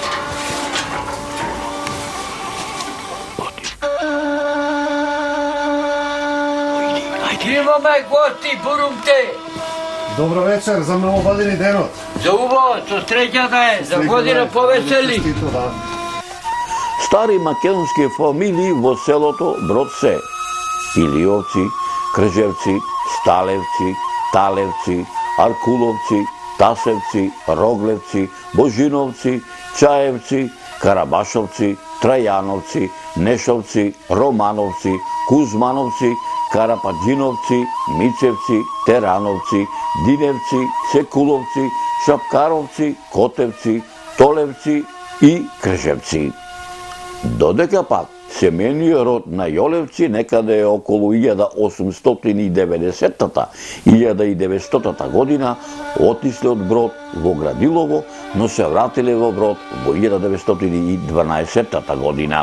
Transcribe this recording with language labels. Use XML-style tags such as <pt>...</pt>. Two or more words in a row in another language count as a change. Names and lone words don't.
<mk>Имаме гости, бурумте. Добро вечер, за новогодини денот. За убаво, со среќата е, за година повесели. Честито, да. Стари македонски фамилии во селото Брод се Илиовци, Кржевци, Сталевци, Талевци, Аркуловци, Тасевци, Роглевци, Божиновци, Чаевци, Карабашовци, Трајановци, Нешовци, Романовци, Кузмановци, Карападжиновци, Мицевци, Терановци, Диневци, Секуловци, Шапкаровци, Котевци, Толевци и Кржевци. Додека пак семејниот род на Јолевци некаде околу 1890-1900 година отишле од Брод во Градилово, но се вратиле во Брод во 1912 година.</mk>